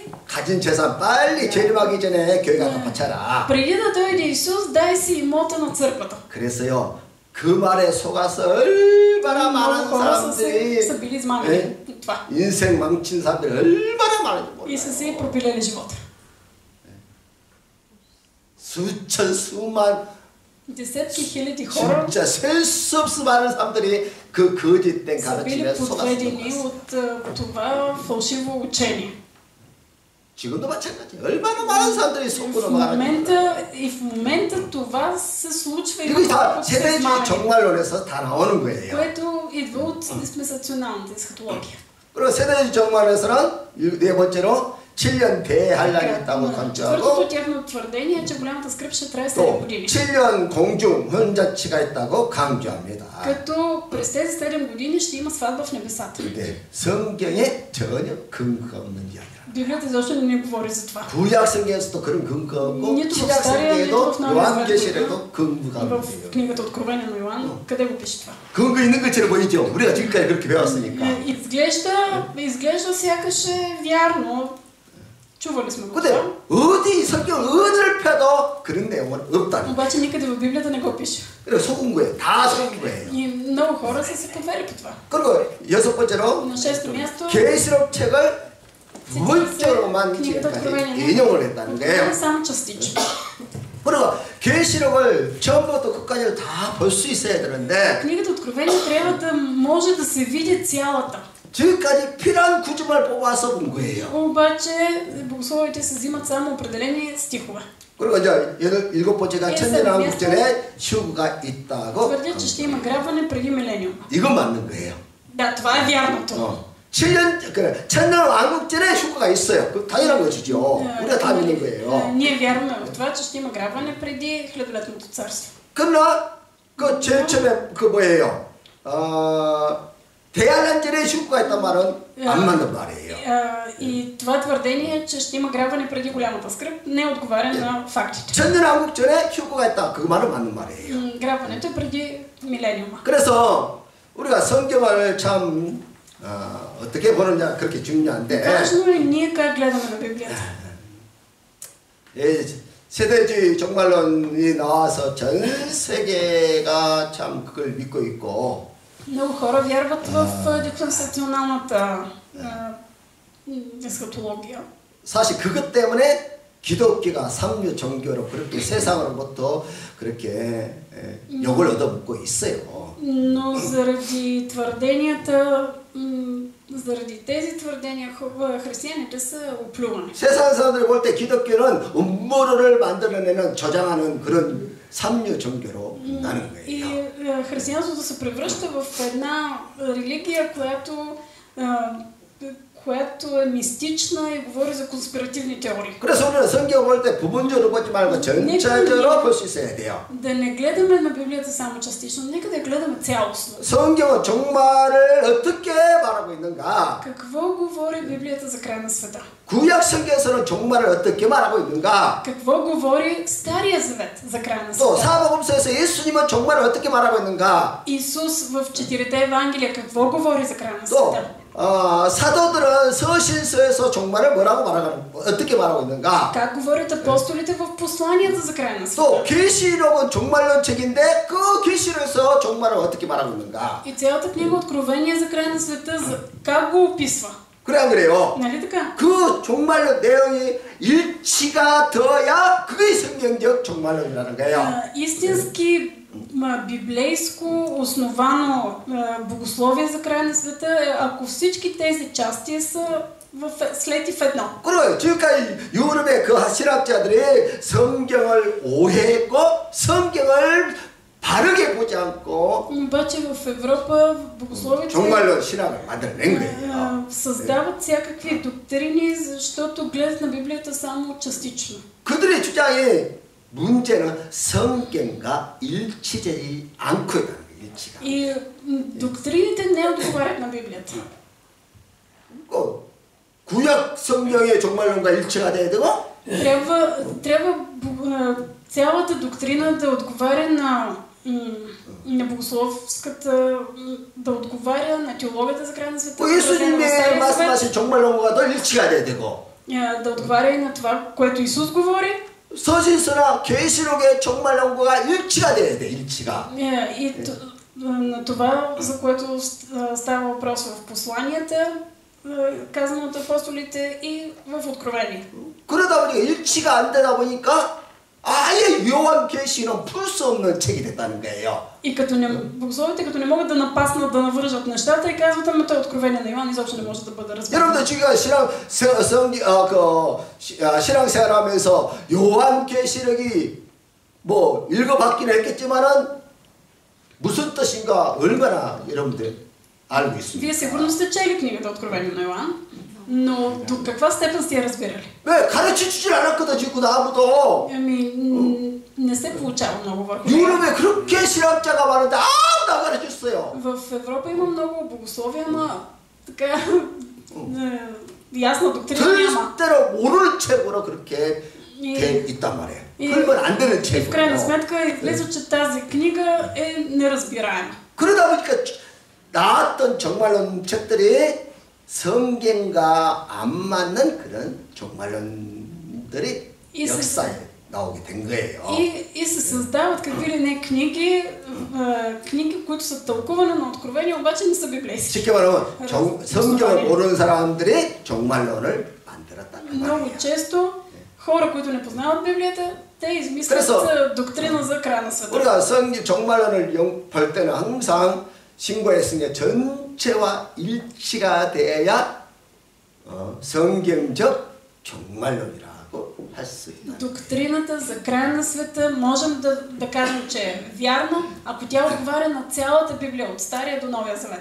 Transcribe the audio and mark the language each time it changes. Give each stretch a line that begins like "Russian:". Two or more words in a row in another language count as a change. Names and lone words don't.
Korean: 가진 재산 빨리 재림하기 전에 교회 가서 바쳐라.
Bulgarian: преди да дойде Исус, дай си имота на църквата.
Korean: 그래서요. 그 말에 속아서 얼마나 많은 사람들이 인생 망친 사람들이 얼마나 많은지 몰라요.
Bulgarian: и са си пропилели живота.
Korean: 수천 수만
Bulgarian: десетки хиляди хора
Korean: 진짜 셀 수 없이 많은 사람들이 그 거짓된 가르침에 속았습니다.
Bulgarian: от това фалшиво учение.
Korean: 지금도 마찬가지. 얼마나 많은 사람들이 속고 넘어가는
Bulgarian: и в момента това се случва и
Korean: 이게 다 세대주의 종말론에서 다 나오는 거예요.
Bulgarian: което идва от диспенсационалната есхатология.
Korean: 그리고 세대주의 종말론에서는 네 번째로 7년 대환란이 있다고 강조하고 또 7년 공중 혼자치가 있다고 강조합니다.
Bulgarian: като през тези 7 години ще има сватба в небесата.
Korean: 근데 성경에 전혀 근거가 없는 이야기라.
Bulgarian: Библията защо не говори за това?
Korean: 구약 성경에서도 그런 근거 없고 신약 성경에도 요한계시록에도 근거가 없는 거예요.
Bulgarian: в книгата Откровение на Йоан къде го пише това?
Korean: 근거 있는 것처럼 보이죠. 우리가 지금까지 그렇게 배웠으니까.
Bulgarian: изглежда сякаш е вярно. чували сме го.
Korean: 근데 어디 성경 어디를 펴도 그런 내용은 없다는.
Bulgarian: обаче никъде в Библията не го пише.
Korean: 그래서 속은 거예요. 다 속은 거예요.
Bulgarian: и много хора са се подвели по това.
Korean: 그리고 여섯 번째로
Bulgarian: на шесто място
Korean: 계시록 책을 부분적으로만 지금까지 인용을 했다는 거예요. 그리고 계시록을 처음부터 끝까지 다 볼 수 있어야 되는데
Bulgarian: книгата Откровение трябва да може да се види цялата.
Korean: 지금까지 필요한 구절만 뽑아서 본 거예요.
Bulgarian: обаче богословите се взимат само определени стихове.
Korean: 그리고 이제 일곱 번째가 천년왕국전에 휴거가 있다고.
Bulgarian: твърдят, че ще има грабване преди милениума.
Korean: 이건 맞는 거예요.
Bulgarian: Да, това е вярното.
Korean: 7년 그래 천년왕국전에 휴거가 있어요. 그 당연한 것이죠. 우리가 다 믿는 거예요.
Bulgarian: ние вярваме в това, че ще има грабване преди хилядолетното царство.
Korean: 그러나 그 제일 처음에 그 뭐예요? 대환란전에 휴거가 있단 말은 안 맞는 말이에요.
Bulgarian: И това твърдение, че ще има грабване преди голямата скръб, не отговаря на фактите.
Korean: 천년왕국전에 휴거가 있다. 그 말은 맞는 말이에요.
Bulgarian: грабването е преди милениума.
Korean: 그래서 우리가 성경을 참 어떻게 보느냐 그렇게 중요한데.
Bulgarian: важно е ние как гледаме на Библията.
Korean: 세대주의 종말론이 나와서 전 세계가 참 그걸 믿고 있고.
Bulgarian: много хора вярват в диспенсационалната есхатология.
Korean: 사실 그것 때문에 기독교가 삼류 종교로 그렇게 세상으로부터 그렇게 욕을 얻어먹고 있어요.
Bulgarian: но заради твърденията, заради тези твърдения християните са оплювани.
Korean: 세상 사람들이 볼 때 기독교는 음모론을 만들어내는 저장하는 그런 삼류 종교로 나는 거예요.
Bulgarian: И християнството се превръща в една религия, която е мистична и говори за конспиративни теории.
Korean: 그래서 우리는 성경 볼 때 부분적으로 보지 말고 전체적으로 볼 수 있어야 돼요.
Bulgarian: Да не гледаме на Библията само частично, нека да я гледаме цялостно.
Korean: 성경은 종말을 어떻게 말하고 있는가?
Bulgarian: Какво говори Библията за края на света?
Korean: 구약 성경에서는 종말을 어떻게 말하고 있는가?
Bulgarian: Какво говори Стария завет за края на
Korean: 또
Bulgarian: света?
Korean: 사복음서에서 예수님은 종말을 어떻게 말하고 있는가?
Bulgarian: Исус в четирите Евангелия какво говори за края на
Korean: 또
Bulgarian: света?
Korean: 사도들은 서신서에서 종말을 어떻게 말하고 있는가?
Bulgarian: Как говорят апостолите в посланията за края на света?
Korean: 또 계시록은 종말론 책인데 그 계시록에서 종말을 어떻게 말하고 있는가?
Bulgarian: И цялата книга Откровение за края на света, как го описва?
Korean: 그래 안 그래요?
Bulgarian: Нали така?
Korean: 그 종말론 내용이 일치가 돼야 그게 성경적 종말론이라는 거예요.
Bulgarian: Истински библейско основано богословие за края на света е ако всички тези части са слети в едно.
Korean: 그리고 지금까지 유럽의 그 신학자들이 성경을 오해했고 성경을 바르게 보지 않고
Bulgarian: обаче в Европа богословите
Korean: 종말론 신학을 만들어낸 거예요.
Bulgarian: създават всякакви доктрини, защото гледат на Библията само частично.
Korean: 그들의 주장이 문제는 성경과 일치되지 않고 있다는 거예요. 일치가.
Bulgarian: И доктрините не отговарят на Библията.
Korean: 구약 성경의 종말론과 일치가 돼야 되고
Bulgarian: трябва цялата доктрина да отговаря на богословската, да отговаря на теологията за края на света.
Korean: 예수님의 말씀하신 종말론과도 일치가 돼야 되고
Bulgarian: да отговаря и на това, което Исус говори.
Korean: 서신서나 계시록의 종말론과가 일치가 돼야 돼. 일치가.
Bulgarian: И на това, за което става въпрос в посланията, казано от апостолите и в Откровение.
Korean: 그러다 보니까 일치가 안 되다 보니까 아예 요한계시는 풀 수 없는 책이 됐다는 거예요.
Bulgarian: И богословите, като не могат да напаснат, да навържат нещата и казват, ама това Откровение на Йоан изобщо не може да бъде разбрано.
Korean: 여러분들 지금 신앙생활하면서 요한계시록이 뭐 읽어봤기는 했겠지만은 무슨 뜻인가 얼마나 여러분들 알고 있습니다.
Bulgarian: Вие сигурно сте чели книгата Откровение на Йоан, но до каква степен сте я разбирали?
Korean: 왜 가르쳐주질 않았거든 지금 아무도.
Bulgarian: Не се получава много върху.
Korean: 유럽에 그렇게 신학자가 많은데 아무도 안 가르쳤어요.
Bulgarian: В Европа има много богословия, ама така ясна доктрина няма.
Korean: 절대로 모를 책으로 그렇게 돼 있단 말이에요. 그러면 안 되는 책이에요.
Bulgarian: В крайна сметка излиза, че тази книга е неразбираема.
Korean: 그러다 보니까 나왔던 종말론 책들이 성경과 안 맞는 그런 종말론들이 역사에 나오게 된 거예요.
Bulgarian: И се създават какви ли не книги, които са тълкуване на Откровение, обаче не са библейски.
Korean: 쉽게 말하면 성경을 모르는 사람들이 종말론을 만들었단
Bulgarian: Много
Korean: 말이에요.
Bulgarian: често хора, които не познават Библията, те измислят доктрина за края на света.
Korean: 우리가 성경 종말론을 볼 때는 항상 신구의 성경 전체와 일치가 돼야 성경적 종말론이라고 할 수 있다.
Bulgarian: Доктрината за края на света можем да кажем, че е вярна, ако тя отговаря на цялата Библия от Стария до Новия Завет.